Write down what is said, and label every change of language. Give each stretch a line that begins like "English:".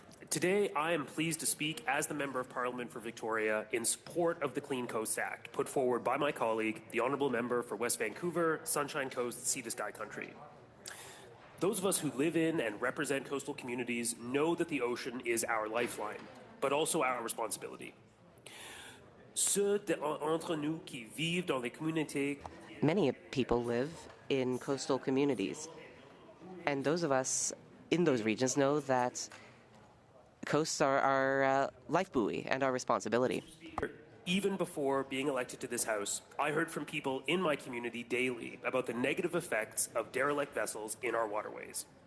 English: Today, I am pleased to speak as the Member of Parliament for Victoria in support of the Clean Coast Act, put forward by my colleague, the Honourable Member for West Vancouver, Sunshine Coast, Sea to Sky Country. Those of us who live in and represent coastal communities know that the ocean is our lifeline, but also our responsibility.
French: Ceux d'entre nous qui vivent dans les communautés.
English: Many people live in coastal communities, and those of us in those regions know that coasts are our life buoy and our responsibility. Even before being elected to this House, I heard from people in my community daily about the negative effects of derelict vessels in our waterways.